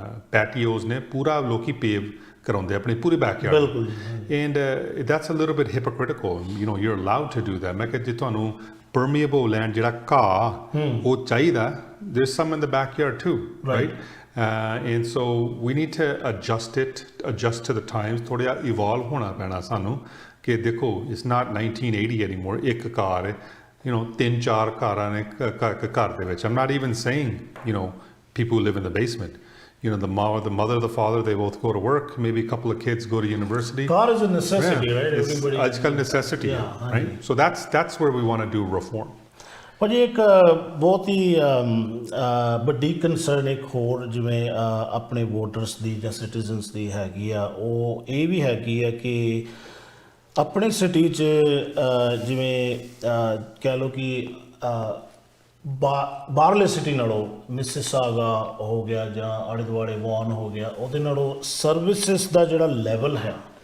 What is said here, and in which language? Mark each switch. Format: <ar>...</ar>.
<pa>ਪੈਟੀਓਜ਼ ਨੇ ਪੂਰਾ ਲੋਕੀ ਪੇਵ ਕਰਾਉਂਦੇ ਆਪਣੀ ਪੂਰੀ backyard</pa> <en>and that's a little bit hypocritical you are allowed to do that</en> <pa>ਮੈਂ ਕਿਹਾ ਜੇ ਤੁਹਾਨੂੰ permeable land ਜਿਹੜਾ ਘਾਹ ਉਹ ਚਾਹੀਦਾ</pa> <en>there's some in the backyard too right and so we need to adjust to the times</en> <pa>ਥੋੜ੍ਹਾ ਜਿਹਾ evolve ਹੋਣਾ ਪੈਣਾ ਸਾਨੂੰ ਕਿ ਦੇਖੋ</pa> <en>it's not 1980 anymore</en> <pa>ਇੱਕ ਕਾਰ ਹੈ 3-4 ਕਾਰਾਂ ਨੇ ਘਰ ਦੇ ਵਿੱਚ</pa> <en>I'm not even saying people who live in the basement the mother, the father, they both go to work. Maybe a couple of kids go to university. Car is a necessity, right? Everybody. It's called necessity, right? So that's where we want to do reform.</en> <pa>ਪਰ ਇੱਕ ਬਹੁਤ ਹੀ ਵੱਡੀ concern ਇੱਕ ਹੋਰ ਜਿਵੇਂ ਆਪਣੇ voters ਦੀ ਜਾਂ citizens ਦੀ ਹੈਗੀ ਆ ਉਹ ਇਹ ਵੀ ਹੈਗੀ ਆ ਕਿ ਆਪਣੇ ਸਿਟੀ 'ਚ ਜਿਵੇਂ ਕਹਿ ਲਓ ਕਿ ਬਾਹਰਲੇ ਸਿਟੀ ਨਾਲੋਂ ਮਿਸਿਸਾਗਾ ਹੋ ਗਿਆ ਜਾਂ ਆਲੇ ਦੁਆਲੇ ਵਾਨ ਹੋ ਗਿਆ ਉਹਦੇ ਨਾਲੋਂ ਸਰਵਿਸਿਸ ਦਾ ਜਿਹੜਾ ਲੈਵਲ ਹੈ</pa>